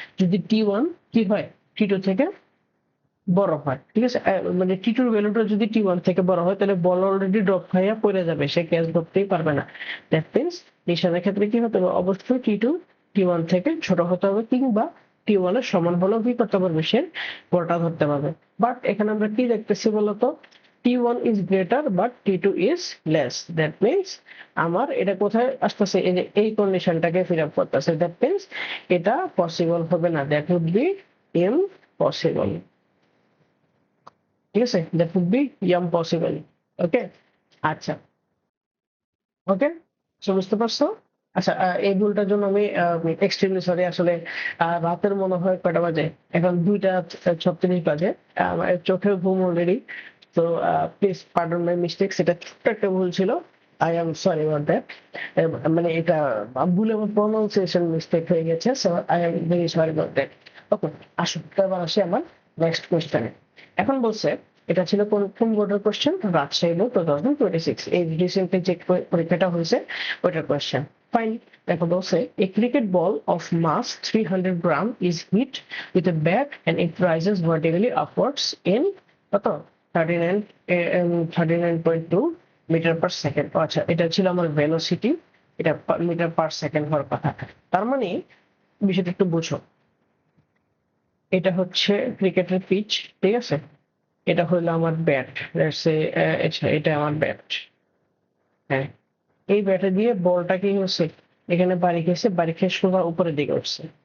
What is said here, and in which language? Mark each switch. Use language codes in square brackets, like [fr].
[bn] যদি টি1 কি হয় টি2 থেকে বড় হয়, ঠিক আছে মানে টি2 ভ্যালুটা যদি টি1 থেকে বড় হয় তাহলে বল অলরেডি ড্রপ হয়ে পড়ে যাবে, সে ক্যাচ ধরতেই পারবে না। দ্যাট মিন্স নিশানের ক্ষেত্রে কি হতে হবে অবশ্যই টি2 টি1 থেকে ছোট হতে হবে, কিংবা টি1 এর সমান হলেও কি করতে পারবে সে বলটা ধরতে পারবে। বাট এখানে আমরা কি দেখতেছি বলতো [en] T1 is greater but T2 is less. That means [bn] আমার এটা কোথায় আসতেছে, এই যে এই কন্ডিশনটাকে ফিল আপ করতেছে। দ্যাট মিন্স এটা পসিবল হবে না, [en] That would be impossible. [bn] ঠিক আছে, [en] That would be impossible. [bn] ওকে, আচ্ছা, ওকে, সো বুঝতে পারছো? আচ্ছা, এই ভুলটার জন্য আমি এক্সট্রিমলি সরি। আসলে রাতের মনে হয় কয়টা বাজে, এখন 2:36 বাজে, আমার চোখে ঘুম অলরেডি। [en] তো please pardon my mistake, [bn] সেটা ছোট্ট একটা ভুল ছিল। [en] I am sorry about that. [bn] মানে এটা ভুল এবং প্রনাউন্সিয়েশন মিস্টেক হয়ে গেছে, [en] So I am very sorry about that. [bn] ওকে, আসুন এবার আসি আমার নেক্সট কোশ্চেনে। এখন বলছে, এটা ছিল কোন বোর্ডের কোশ্চেন? রাজশাহী বোর্ড 2026, এই রিসেন্টলি যে পরীক্ষাটা হয়েছে ওইটার কোশ্চেন। [en] fine, [bn] দেখো বলছে, [en] a cricket ball of mass 300 gram is hit with a bat and it rises vertically upwards in কত 39.2 metre per second. [bn] আচ্ছা, এটা ছিল আমার ভেলোসিটি, এটা মিটার পার সেকেন্ড হওয়ার কথা। তার মানে বিষয়টা একটু বুঝো, এটা হচ্ছে ক্রিকেটের পিচ, ঠিক আছে, এটা হলো আমার ব্যাট, এটা আমার ব্যাট। হ্যাঁ, এই ব্যাটে দিয়ে বলটা কি হচ্ছে, এখানে বাড়ি খেয়েছে, বাড়ি খেয়ে সোজা উপরের দিকে উঠছে।